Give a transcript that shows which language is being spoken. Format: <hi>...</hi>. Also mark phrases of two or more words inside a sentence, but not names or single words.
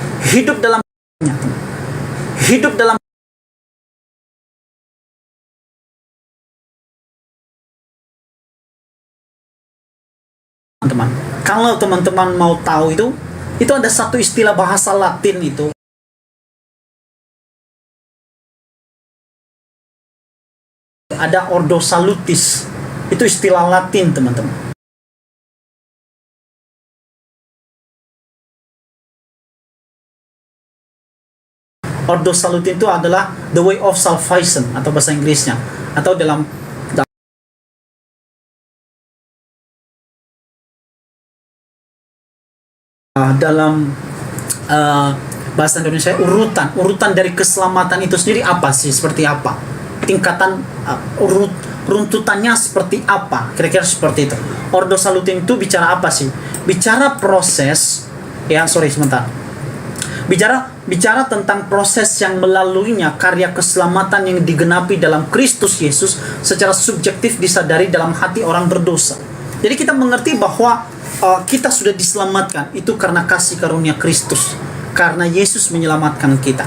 <id>hidup dalam hidup dalam teman-teman. Kalau teman-teman mau tahu itu ada satu istilah bahasa Latin itu.</id> <la>Ada ordo salutis.</la> <id>Itu istilah Latin, teman-teman.</id> <la>Ordo salutis</la> <id>itu adalah</id> <en>the way of salvation</en> <id>atau bahasa Inggrisnya, atau dalam bahasa Indonesia urutan dari keselamatan itu sendiri apa sih, seperti apa tingkatan runtutannya seperti apa, kira-kira seperti itu.</id> <la>Ordo salutis</la> <id>itu bicara apa sih? Bicara proses bicara tentang proses yang melaluinya karya keselamatan yang digenapi dalam Kristus Yesus secara subjektif disadari dalam hati orang berdosa. Jadi kita mengerti bahwa kita sudah diselamatkan itu karena kasih karunia Kristus, karena Yesus menyelamatkan kita.</id>